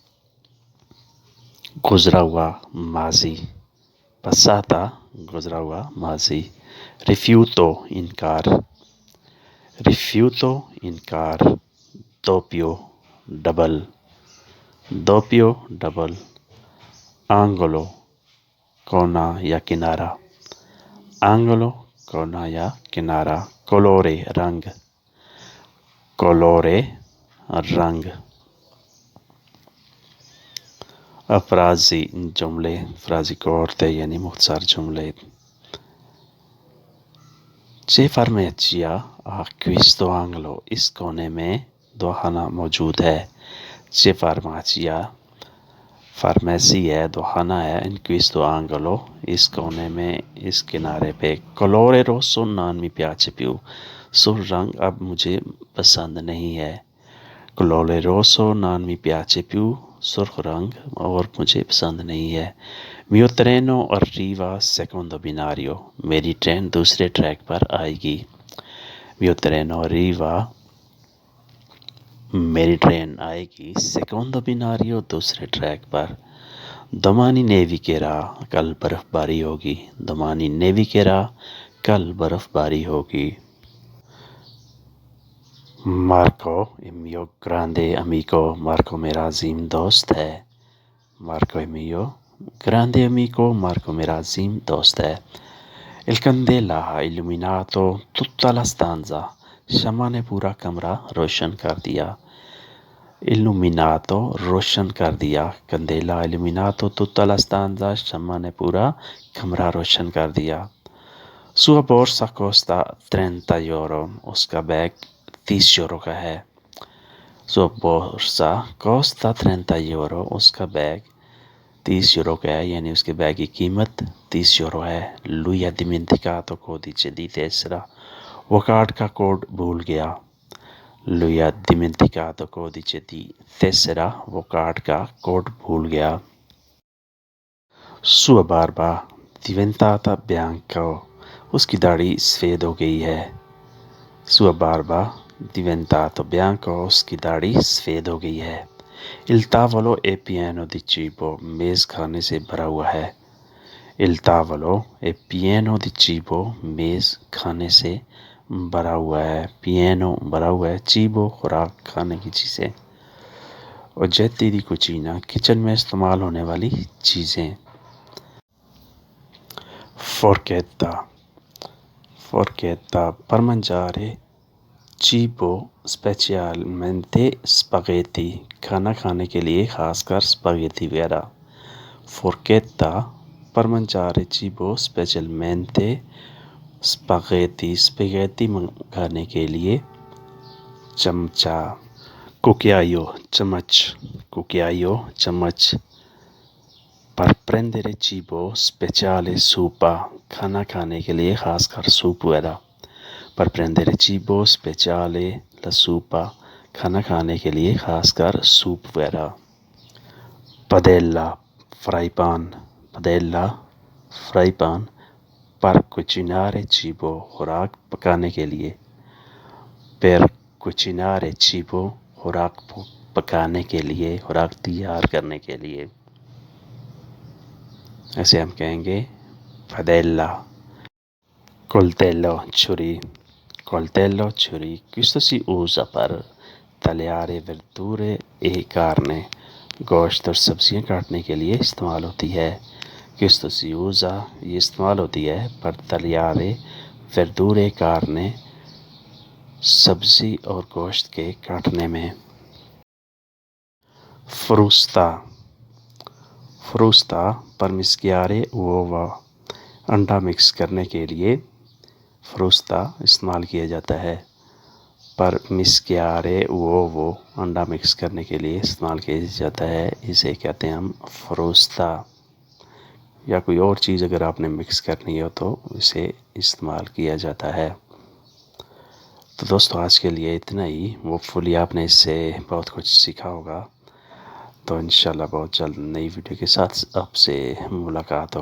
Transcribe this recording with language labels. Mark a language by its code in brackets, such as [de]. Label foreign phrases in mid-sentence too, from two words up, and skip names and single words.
[ur] گزرا ہوا ماضی، پساتا گزرا ہوا ماضی، ریفیوتو انکار، ریفیوتو انکار، دوپیو ڈبل، دوپیو ڈبل، آنگلو کونا یا کنارہ، آنگلو کونا یا کنارہ، کولورے رنگ، کولورے رنگ، افرازی جملے، افرازی عورتیں یعنی مختصر جملے، [it] che farmacia questo angolo, [ur] اس کونے میں دواخانہ موجود ہے، چے فارمیچیا فارمیسی ہے، دواخانہ ہے، ان [it] questo angolo [ur] اس کونے میں، اس کنارے پہ، [it] colore rosso non mi piace più، [ur] سرخ رنگ اب مجھے پسند نہیں ہے، [it] colore rosso non mi piace più، [ur] سرخ رنگ اور مجھے پسند نہیں ہے، [it] mio treno arriva secondo binario، [ur] میری ٹرین دوسرے ٹریک پر آئے گی، [it] mio treno arriva، [ur] میری ٹرین آئے گی، [it] secondo binario [ur] دوسرے ٹریک پر، [it] domani nevicherà، [ur] کل برف باری ہوگی، [it] domani nevicherà، [ur] کل برف باری ہوگی، مارکو [it] è mio grande amico، [ur] مارکو میرا عظیم دوست ہے، مارکو [it] è mio grande amico، [ur] مارکو میرا عظیم دوست ہے، [it] il candela ha illuminato tutta la stanza، [ur] شمع نے پورا کمرہ روشن کر دیا، illuminato روشن کر دیا، [it] candela ha illuminato tutta la stanza، [ur] شمع نے پورا کمرہ روشن کر دیا، [it] sua borsa costa 30 euro، [ur] اس کا بیگ 30 یورو کا ہے، [it] sua borsa costa 30 euro، [ur] اس کا بیگ 30 یورو کا ہے، یعنی اس کے بیگ کی قیمت 30 یورو ہے، [it] lui ha dimenticato codice di tessera، [ur] وہ کارڈ کا کوڈ بھول گیا، [it] lui ha dimenticato codice di tessera، [ur] وہ کارڈ کا کوڈ بھول گیا، [it] sua barba diventata bianca، [ur] اس کی داڑھی سفید ہو گئی ہے، [it] sua barba diventato bianco، [ur] اس کی داڑھی سفید ہو گئی ہے، [it] il tavolo è pieno di cibo، [ur] میز کھانے سے بھرا ہوا ہے، [it] il tavolo è pieno di cibo، [ur] میز کھانے سے بھرا ہوا ہے، pieno بھرا ہوا ہے، cibo خوراک کھانے کی چیزیں، [it] oggetti di cucina [ur] کچن میں استعمال ہونے والی چیزیں، [it] forchetta، forchetta per mangiare cibo specialmente spaghetti [ur] کھانا کھانے کے لیے خاص کر اسپاگیتی وغیرہ. [it] forchetta per mangiare cibo specialmente spaghetti [ur] کھانے کے لیے چمچہ. [it] cucchiaio چمچ. per prendere cibo speciale soupa [ur] کھانا کھانے کے لیے خاص کر سوپ وغیرہ. [it] per prendere cibo speciale la soupa [ur] کھانا کھانے کے لیے خاص کر سوپ وغیرہ. padella فرائی پان. [it] per cucinare cibo [ur] خوراک پکانے کے لیے. [it] per cucinare cibo [ur] خوراک پکانے کے لیے، خوراک تیار کرنے کے لیے. ایسے ہم کہیں گے padella. coltello چھری. [it] questo si usa per tagliare verdure e carne [ur] گوشت اور سبزیاں کاٹنے کے لیے استعمال ہوتی ہے. [it] questo si usa [ur] یہ استعمال ہوتی ہے [it] per tagliare verdure e carne [ur] سبزی اور گوشت کے کاٹنے میں. [it] frusta per mischiare uova [ur] انڈا مکس کرنے کے لیے frusta استعمال کیا جاتا ہے. [it] per mischiare uovo [ur] انڈا مکس کرنے کے لیے استعمال کیا جاتا ہے، اسے کہتے ہیں ہم frusta. یا کوئی اور چیز اگر آپ نے مکس کرنی ہو تو اسے استعمال کیا جاتا ہے. تو دوستو آج کے لیے اتنا ہی. ہوپفلی آپ نے اس سے بہت کچھ سیکھا ہوگا. تو انشاءاللہ بہت جلد نئی ویڈیو کے ساتھ آپ سے ملاقات ہوگی.